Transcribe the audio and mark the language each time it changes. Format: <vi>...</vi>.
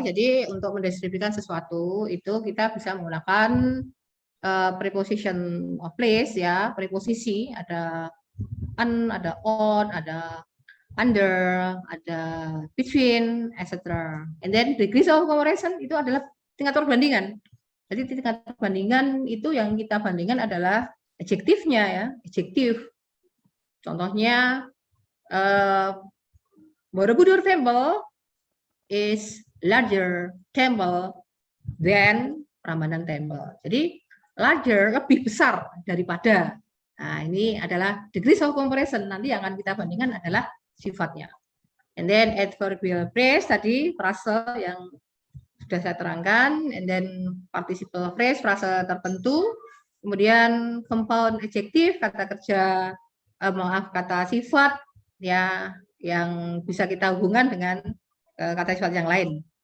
<id>Jadi untuk mendeskripsikan sesuatu itu kita bisa menggunakan preposition of place ya, preposisi, ada on, ada on, ada under, ada between, etc.</id> <en>And then degrees of comparison</en> <id>itu adalah tingkat perbandingan. Jadi tingkat perbandingan itu yang kita bandingkan adalah adjektifnya ya, adjektif. Contohnya</id> <en>Borobudur Temple is larger temple than Ramadan Temple.</en> <id>Jadi larger, lebih besar daripada. Nah, ini adalah degrees of comparison. Nanti yang akan kita bandingkan adalah sifatnya.</id> <en>And then adverbial phrase</en> <id>tadi frase yang sudah saya terangkan,</id> <en>and then participle phrase</en> <id>frase tertentu, kemudian compound adjective kata kerja kata sifat ya yang bisa kita hubungkan dengan kata sifat yang lain.</id>